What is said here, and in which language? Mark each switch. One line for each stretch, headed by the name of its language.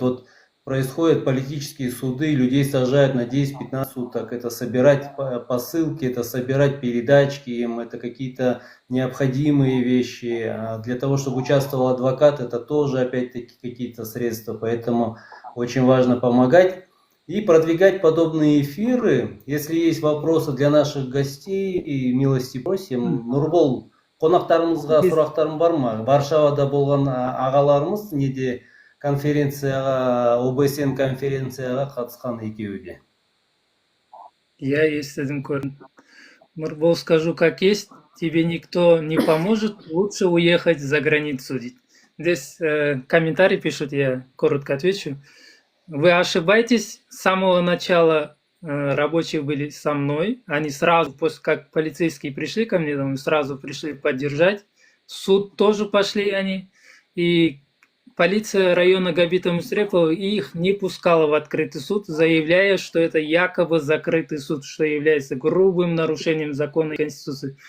Russian: Вот происходят политические суды, людей сажают на 10-15 суток, это собирать посылки, это собирать передачки им, это какие-то необходимые вещи. А для того, чтобы участвовал адвокат, это тоже опять-таки какие-то средства, поэтому очень важно помогать и продвигать подобные эфиры. Если есть вопросы для наших гостей, и милости просим.
Kazakh: Нурбол, қонақтарымызға сұрақтарың бар ма? Варшавада болған ағаларымыз неде конференцияға, ОБСН конференцияға қатысқан екеуі де. Я естідім, көрдім.
Russian: Нурбол, скажу как есть, тебе никто не поможет, лучше уехать за границу. Здесь комментарий пишут, я коротко отвечу. Вы ошибаетесь, с самого начала рабочие были со мной, они сразу, после как полицейские пришли ко мне, там, сразу пришли поддержать, в суд тоже пошли они, и полиция района Габита Мусрепова их не пускала в открытый суд, заявляя, что это якобы закрытый суд, что является грубым нарушением закона и конституции.